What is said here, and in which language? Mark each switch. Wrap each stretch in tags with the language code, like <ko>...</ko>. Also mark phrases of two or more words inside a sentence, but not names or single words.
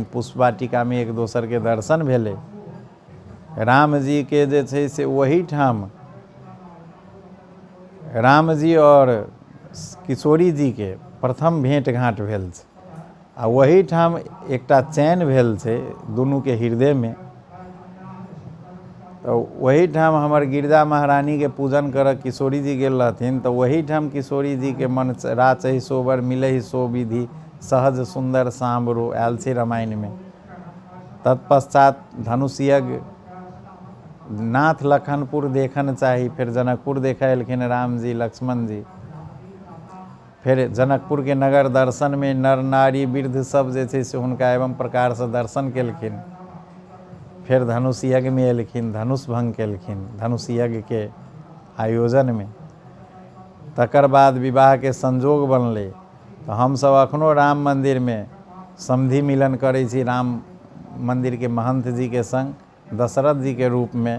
<mai>पुष्प वाटिका में एक दोसर के दर्शन भेलै। राम जी के जे छै से वही ठाम राम जी और किशोरी जी के प्रथम भेंट घाट भेल छै आ वही ठाम एकटा चैन भेल छै दुनू के हृदय में। तो वही ठाम हमर गिरजा महारानी के पूजन कर किशोरी जी गेल रहथिन, तो वही ठाम किशोरी जी के</mai> <awa>मन राचहि सोबर मिलहि सो विधि सहज सुंदर सांबरो</awa> <mai>आयल छै रामायण में। तत्पश्चात धनुष यज्ञ नाथ लखनपुर देखन चाही, फिर जनकपुर देखे एलखिन राम जी लक्ष्मण जी। फिर जनकपुर के नगर दर्शन में नर नारी वृद्ध सब जे छै से हुनका एवं प्रकार से दर्शन केलखिन। फिर धनुष यज्ञ में एलखिन, धनुष भंग केलखिन धनुष यज्ञ के आयोजन में। तकर बाद विवाह के संजोग बनले। तो हम सब अखनो राम मंदिर में समधि मिलन करै छी राम मंदिर के महंत जी के संग, दशरथ जी के रूप में।</mai>